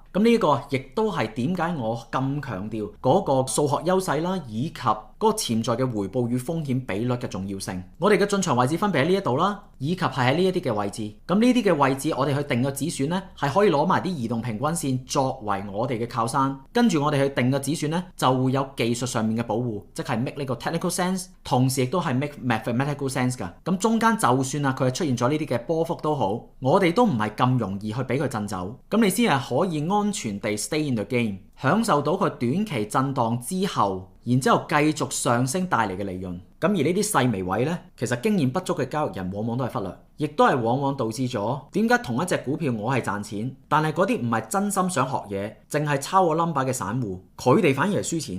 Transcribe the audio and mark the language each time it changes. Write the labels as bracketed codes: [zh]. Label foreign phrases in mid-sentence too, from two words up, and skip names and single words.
[yue] 咁呢個亦都係點解我咁強調嗰個數學優勢啦，以及嗰個潛在嘅回報與風險比率嘅重要性。我哋嘅進場位置分別喺呢一度啦，以及係喺呢一啲嘅位置。咁呢啲嘅位置我哋去定個止損咧，係可以攞埋啲移動平均線作為我哋嘅靠山，跟住我哋去定個止損咧，就會有技術上面嘅保護，即係 make 呢個 [en] technical sense， [yue] 同時亦都係 [en] make mathematical sense [yue] 㗎。咁中間就算啊佢係出現咗呢啲嘅波幅都好，我哋都唔係咁容易去俾佢震走，咁你先係可以安全地 [en] stay in the game， [yue] 享受到佢短期震盪之後，然之後繼續上升帶嚟嘅利潤。咁而呢啲細微位呢，其實經驗不足嘅交易人往往都係忽略，亦都係往往導致咗點解同一隻股票我係賺錢，但係嗰啲唔係真心想學嘢，淨係抄個 number 嘅散戶，佢哋反而係輸錢。